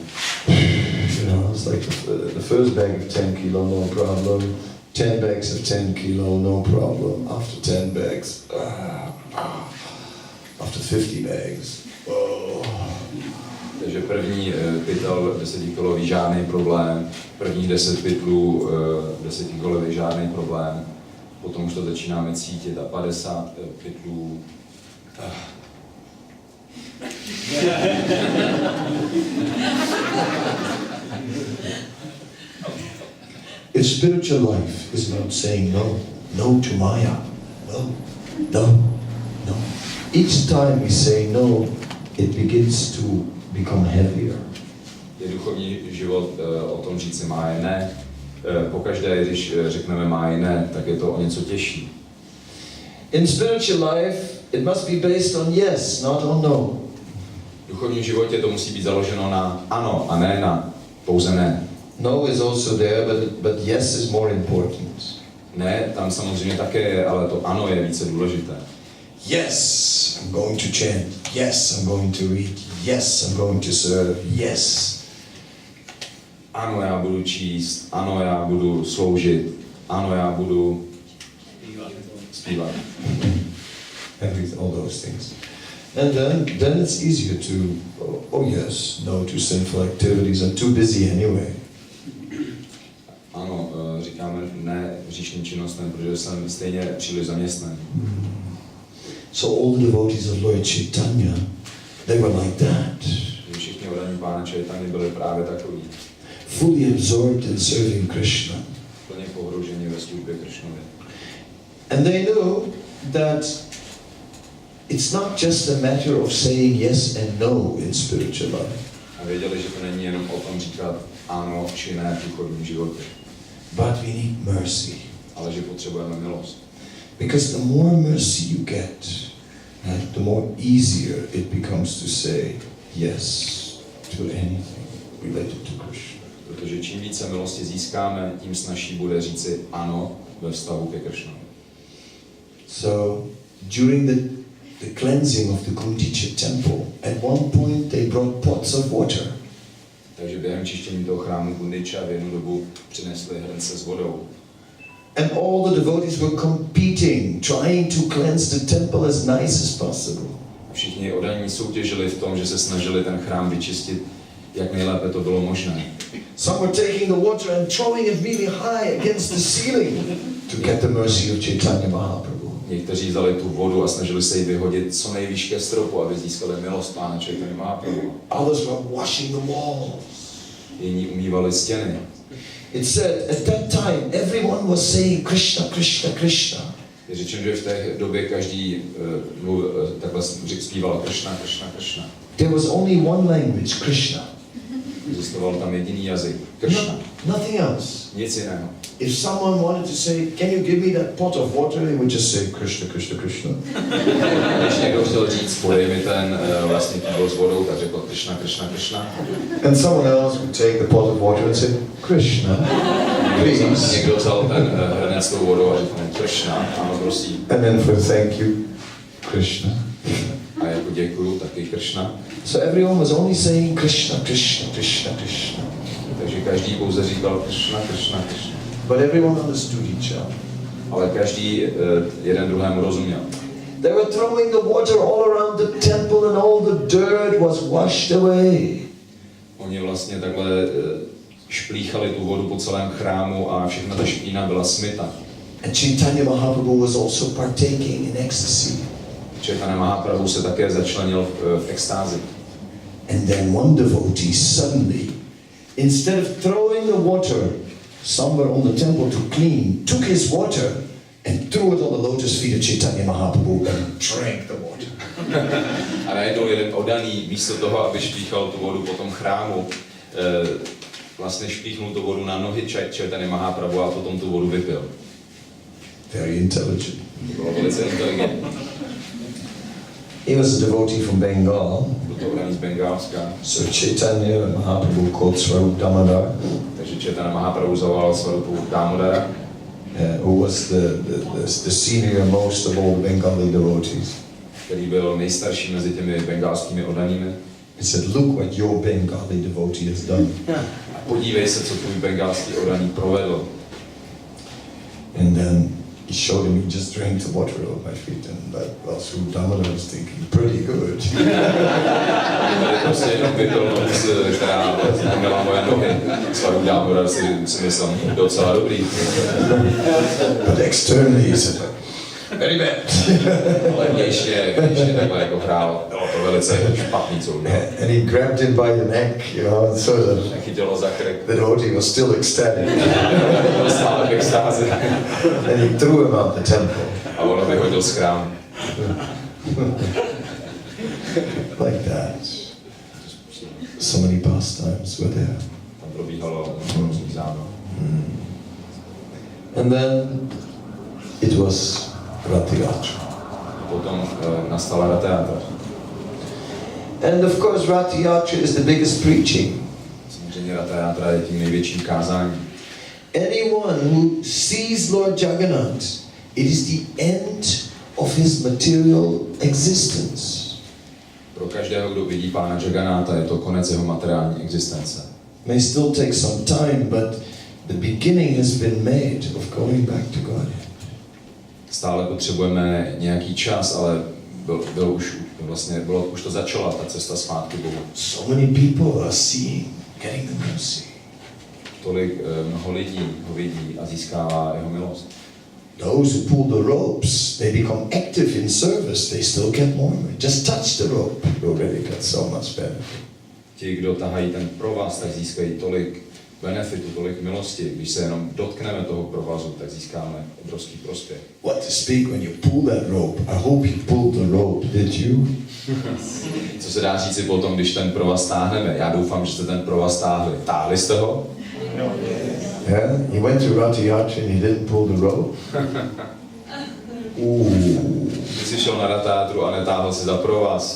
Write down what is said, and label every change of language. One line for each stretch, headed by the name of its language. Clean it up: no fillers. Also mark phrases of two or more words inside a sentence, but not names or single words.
English: you know, it's like the first bag of 10 kilo, no problem. 10 bags of 10 kilo, no problem. After 10 bags, after 50 bags, oh.
Czech: Takže první pytel 10 kilový žádný problém, prvních 10 pytlů 10 kilový žádný problém, potom už to začínáme cítit a 50 pytlů.
English: If spiritual life is not saying no, no to Maya, no, no, no. Each time we say no, it begins to become heavier.
Czech: Je duchovní život o tom říct si Máje ne. Pokaždé, když řekneme Máje ne, tak je to o něco těžší.
English: In spiritual life, it must be based on yes, not on no.
Czech: V duchovním životě to musí být založeno na ano a ne na pouze ne.
English: No is also there, but yes is more important.
Czech: Ne, tam samozřejmě také je, ale to ano je více důležité.
English: Yes, I'm going to chant. Yes, I'm going to read. Yes, I'm going to serve. Yes.
Czech: Ano, já budu číst. Ano, já budu sloužit. Ano, já budu zpívat.
English: All those things. And then it's easier to, oh yes, no to sinful activities. I'm too busy anyway.
Czech: Ano, říkáme ne hříšným činnostem, protože jsem stejně příliš zaměstnaný.
English: So all the devotees of Lord Chaitanya, they were like that.
Czech: Všichni odaní Pána Chaitanya byli právě takoví.
English: Fully absorbed in serving Krishna.
Czech: Plně pohroužení ve službě Krishnovi.
English: And they knew that it's not just a matter of saying yes and no in spiritual life.
Czech: A věděli, že to není jenom o tom říkat ano či ne v duchovním životě.
English: But we need mercy.
Czech: Ale že potřebujeme milost.
English: Because the more mercy you get, the more easier it becomes to say yes to anything related to Krishna.
Czech: Protože čím více milosti získáme, tím snazší bude říci ano ve vztahu ke Krishnovi.
English: So during the cleansing of the Gundicha temple, at one point they brought pots of water.
Czech: Takže během čištění toho chrámu Gundicha v jednu dobu přinesli hrnce s vodou.
English: And all the devotees were competing, trying to cleanse the temple as nice as possible.
Czech: Všichni odaní soutěžili v tom, že se snažili ten chrám vyčistit, jak nejlépe to bylo možné.
English: Some were taking the water and throwing it really high against the ceiling to get the mercy of Chaitanya Mahaprabhu.
Czech: Někteří vzali tu vodu a snažili se ji vyhodit co nejvýš ke stropu, aby získali milost Pána Chaitanya Mahaprabhu.
English: Others were washing the walls.
Czech: Jiní umývali stěny.
English: It said at that time everyone was saying Krishna, Krishna, Krishna.
Czech: Je řečeno, že v té době každý takhle zpíval Krishna, Krishna, Krishna.
English: There was only one language, Krishna.
Czech: Existoval tam jediný jazyk. Krishna.
English: Nothing else.
Czech: Nic jiného.
English: If someone wanted to say, can you give me that pot of water, they would just say, Krishna, Krishna, Krishna.
Czech: Když někdo chtěl říct, podej mi ten vlastně kýbl s vodou, tak řekl Krishna, Krishna, Krishna.
English: And someone else would take the pot of water and say, Krishna, please.
Czech: Někdo vzal ten hrnec s tou vodou a řekl Krishna, ano, prosím.
English: And then for thank you, Krishna.
Czech: A jako děkuju, taky Krishna.
English: So everyone was only saying Krishna, Krishna, Krishna, Krishna.
Czech: Takže každý pouze říkal Krishna, Krishna, Krishna.
English: But everyone understood each other.
Czech: Ale každý jeden druhému rozuměl.
English: They were throwing the water all around the temple and all the dirt was washed away.
Czech: Oni vlastně takhle šplíchali tu vodu po celém chrámu a všechna ta špína byla smyta.
English: And Chaitanya Mahaprabhu was also partaking in ecstasy.
Czech: Chaitanya Mahaprabhu se také začlenil v extázi.
English: And then one devotee suddenly, instead of throwing the water somewhere on the temple to clean, took his water and threw it on the lotus feet of Chaitanya Mahaprabhu and drank the water.
Czech: A najednou jeden oddaný, místo toho, aby špíchal tu vodu po tom chrámu, vlastně špíchnul tu vodu na nohy Chaitanya Mahaprabhu a potom tu vodu vypil.
English: Very intelligent.
Czech: Bylo velice inteligentní.
English: He was a devotee from Bengal.
Czech: Byl to oddaný z Bengálska.
English: So Chaitanya Mahaprabhu called Swarup Damodar,
Czech: Takže Chaitanya Mahaprabhu zavolal Swarupu Damodara,
English: who was the senior most of all the Bengali devotees.
Czech: který byl nejstarší mezi těmi bengálskými oddanými.
English: He said, look what your Bengali devotee has done.
Czech: A podívej se, co tvůj bengálský oddaný provedl.
English: And then he showed him, he just drank the water off my feet, and well, Swarup Damodar was thinking, pretty good.
Czech: Tady prostě jenom vypil noc, která měla moje nohy. Swarup Damodar si myslel, docela dobrý.
English: But externally he said, very bad.
Czech: Ale vnějšně takhle jako hrál, bylo to velice špatný, co udělal.
English: And he grabbed him by the neck, you know, and so that
Czech: Chytilo za krk.
English: the devotee was still ecstatic.
Czech: Byl stále v extázi.
English: And he threw him out the temple.
Czech: A ono vyhodil z chrámu.
English: Like that. So many pastimes were there.
Czech: Tam probíhalo různých zábav.
English: And then it was Ratiyatra.
Czech: Potom nastala Ratiyatra.
English: And of course Ratiyatra is the biggest preaching.
Czech: Samozřejmě Ratiyatra je tím největším kázáním.
English: Anyone who sees Lord Jagannath, it is the end of his material existence.
Czech: Pro každého, kdo vidí Pána Jagannatha, je to konec jeho materiální existence.
English: May still take some time, but the beginning has been made of going back to God.
Czech: Stále potřebujeme nějaký čas, ale bylo už to začala, ta cesta zpátky Bohu.
English: So many people are seeing, getting the mercy.
Czech: Tolik mnoho lidí ho vidí a získává jeho milost.
English: Those who pull the ropes, they become active in service, they still get more. Just touch the rope, you already got so much benefit.
Czech: Ti, kdo tahají ten provaz, tak získají tolik benefitu, tolik milosti. Když se jenom dotkneme toho provazu, tak získáme obrovský prospěch.
English: What to speak when you pull that rope? I hope you pulled the rope, did you?
Czech: Co se dá říci potom, když ten provaz táhneme? Já doufám, že jste ten provaz táhli. Táhli jste ho?
English: Yeah, he went to Ratiyatra and he didn't pull the rope. Ooh,
Czech: Když jsi šel na Ratiyatru a netáhl si za provaz.